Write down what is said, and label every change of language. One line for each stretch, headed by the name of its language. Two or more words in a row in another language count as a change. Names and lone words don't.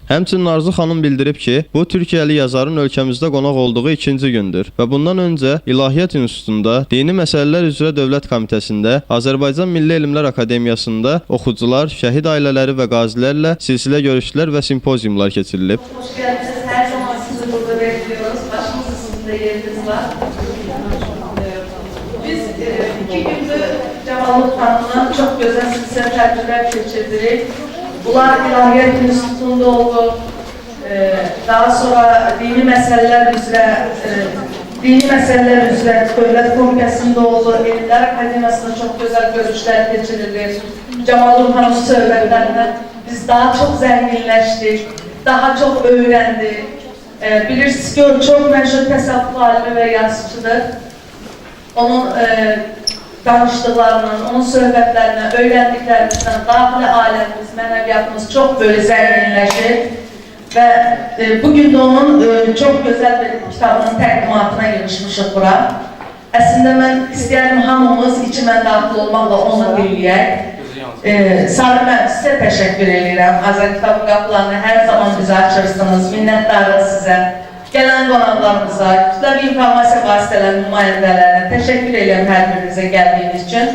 Azerbaijani: Həmçinin Arzu xanım bildirib ki, bu Türkiyəli yazarın ölkəmizdə qonaq olduğu ikinci gündür və bundan öncə İlahiyyat İnstitutunda, Dini Məsələlər üzrə Dövlət Komitəsində, Azərbaycan Milli Elmlər Akademiyasında oxucular, şəhid ailələri və qazilərlə silsilə görüşlər və simpoziumlar keçirilib.
Turkish: Hoş geldiniz. Her zaman sizi burada bekliyoruz. Başımızda sizin de yeriniz var. Biz 2 gündür Camalnur Hanım'la çok güzel silsile
Azerbaijani: tədbirlər keçirdik. Bunlar İlahiyyat İnstitutunda oldu. Daha sonra Dini Məsələlər üzrə Dövlət Komitəsində oldu.
Turkish: Elmlər Akademiyasında çok güzel görüşler geçirildi. Camalnur Hanım söhbətlərindən biz daha çok zenginleştik. Daha çok öğrendik. Bilirsiniz ki o çok meşhur təsavvuf alimi ve yazıcıdır.
Azerbaijani: Onun danıştıklarından, onun söhbətlərindən, öyrəndiklərimizdən daxili aləmimiz, mənəviyyatımız
Turkish: çok böyle zenginleşir. Ve bugün de onun çok güzel bir kitabının
Azerbaijani: təqdimatına yığışmışıq bura. Əslində mən istəyərdim hamımız içimə daxil olmaqla onu birləyək. Sarı mən sizə təşəkkür edirəm. Azərkitabın qapılarını hər zaman bizə açırsınız. Minnətdarız sizə. Gələn qonaqlarımıza, kütləvi informasiya vasitələrinin nümayəndələrinə təşəkkür edirəm hər birinizə gəldiyiniz üçün.